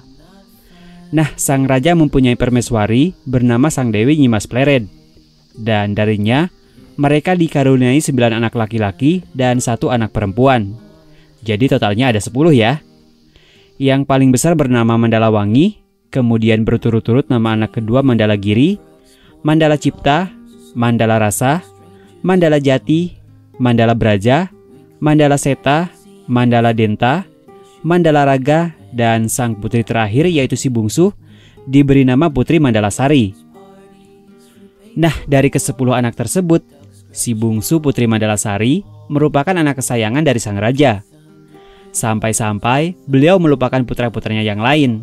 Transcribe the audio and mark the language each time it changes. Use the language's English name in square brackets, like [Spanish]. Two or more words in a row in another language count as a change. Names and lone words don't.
[Indonesian] Nah, sang raja mempunyai permaisuri bernama Sang Dewi Nyimas Plered. Dan darinya, mereka dikaruniai 9 anak laki-laki dan 1 anak perempuan. Jadi totalnya ada 10 ya. Yang paling besar bernama Mandalawangi, kemudian berturut-turut nama anak kedua Mandala Giri, Mandala Cipta, Mandala Rasa, Mandala Jati, Mandala Braja, Mandala Seta, Mandala Denta, Mandala Raga, dan sang putri terakhir yaitu si bungsu diberi nama Putri Mandala Sari. Nah, dari ke-10 anak tersebut, si bungsu Putri Mandala Sari merupakan anak kesayangan dari sang raja. Sampai-sampai beliau melupakan putra-putranya yang lain.